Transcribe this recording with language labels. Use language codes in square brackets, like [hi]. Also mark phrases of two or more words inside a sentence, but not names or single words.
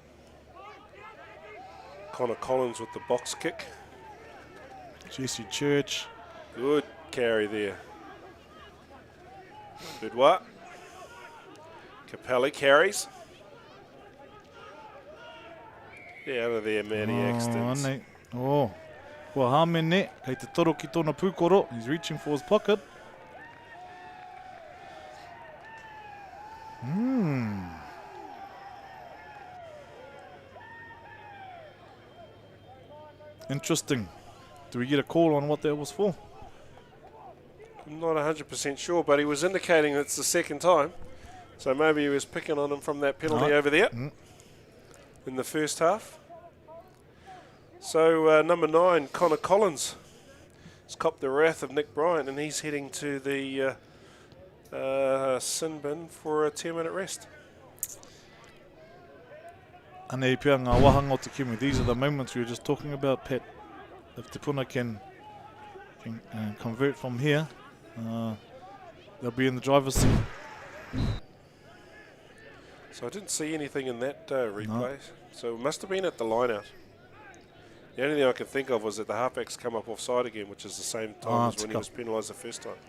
[en] Connor Collins with the box kick. Jesse Church. Good carry there. Good what? Capelli carries. Yeah, out of there, Matty Axtons. Nei. Oh. [mi] Kua hāmene, kei te toro ki tōna pūkoro. [en] He's reaching for his pocket. Interesting. Do we get a call on what that was for? I'm not 100% sure, but he was indicating it's the second time. So maybe he was picking on him from that penalty over there in the first half. So number 9, Connor Collins, has copped the wrath of Nick Bryant, and he's heading to the sin bin for a 10-minute rest. [mi] Anei pia ngā wahanga o te kimi. [en] These are the moments we were just talking about, Pat. If Te Puna can convert from here, they'll be in the driver's seat. So I didn't see anything in that replay. No. So it must have been at the line-out. The only thing I could think of was that the halfback's come up offside again, which is the same time as when he was penalised the first time.